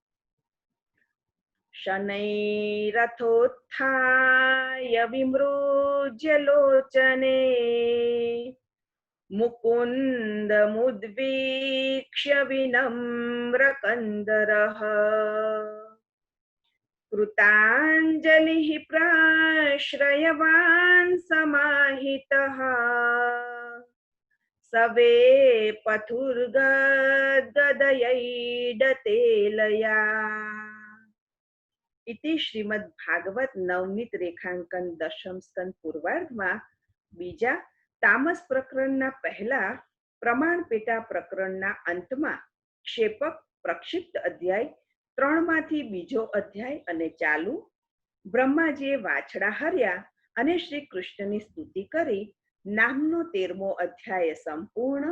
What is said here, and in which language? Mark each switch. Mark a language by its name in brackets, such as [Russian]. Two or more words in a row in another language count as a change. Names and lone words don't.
[Sanskrit] શનૈરથોત્થાય વિમૃજ્ય લોચને મુકુંદ મુદ્વીક્ષ્ય વિનમ્ર કંદરઃ कृताञ्जलिः प्राश्रयवान् समाहितः सवे पथुर्गदयैडतेलया। इति श्रीमद् भागवत नवनीत [Gujarati] રેખાંકન દશમ સ્કંદ પૂર્વાર્ધમાં બીજા તામસ પ્રકરણના પહેલા પ્રમાણ પેટા પ્રકરણના અંતમાં ક્ષેપક પ્રક્ષિપ્ત અધ્યાય 3 માંથી બીજો અધ્યાય અને ચાલુ બ્રહ્માજીએ વાછડા હર્યા અને શ્રી કૃષ્ણની સ્તુતિ કરી નામનો 13મો અધ્યાય સંપૂર્ણ.